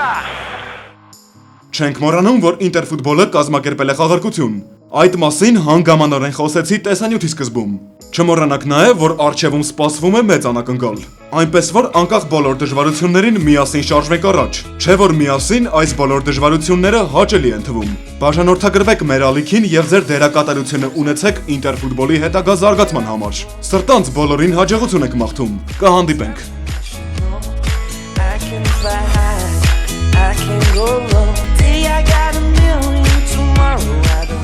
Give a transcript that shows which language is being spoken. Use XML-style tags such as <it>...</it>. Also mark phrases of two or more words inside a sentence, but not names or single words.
<hy>Չենք մոռանում, որ ինտերֆուտբոլը կազմակերպել է խաղարկություն։ Այդ մասին հանգամանորեն խոսեցի տեսանյութի սկզբում։ Չմոռանաք նաև, որ առջևում սպասվում է մեծ անակնկալ։ Այնպես որ անկախ բոլոր դժվարություններին միասին շարժվենք առաջ։ Չէ որ միասին այս բոլոր դժվարությունները հաճելի են թվում։ Բաժանորդագրվեք մեր ալիքին եւ ձեր դերակատարությունը ունեցեք ինտերֆուտբոլի հետագա զարգացման համար։ Սրտանց բոլորին հաջողություն եք մաղթում։ Կհանդիպենք։</hy> <en>I can go low. Say I got a million tomorrow.</en>